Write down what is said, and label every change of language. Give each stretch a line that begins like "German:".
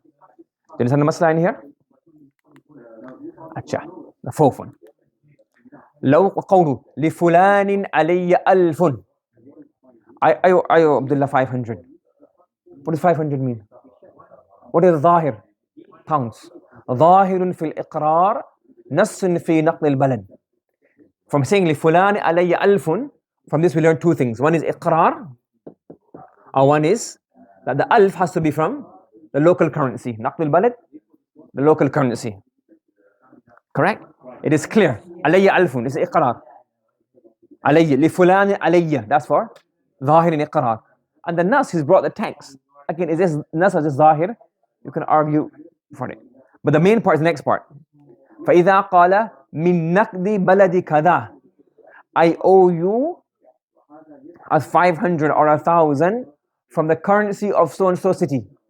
English: Do you understand the masla in here? Acha, the fourth one.
Arabic: لو قوله لفلان علي ألف.
English: I owe Abdullah 500. What does 500 mean? What is الظاهر? Pounds.
Arabic: ظاهر في الإقرار نص في نقل البلد.
English: From saying
Arabic: لفلان علي ألف,
English: from this we learn two things. One is إقرار, or one is that the alf has to be from the local currency. نقل البلد, the local currency. Correct? It is clear.
Arabic: علي ألف is إقرار. علي لفلان علي, that's for ظاهر in إقرار.
English: And the nas has brought the text. Again, is this nas or is this ظاهر? You can argue for it. But the main part is the next part.
Arabic: فإذا قال من نقد بلد كذا,
English: I owe you as 500 or 1,000 from the currency of so and so city.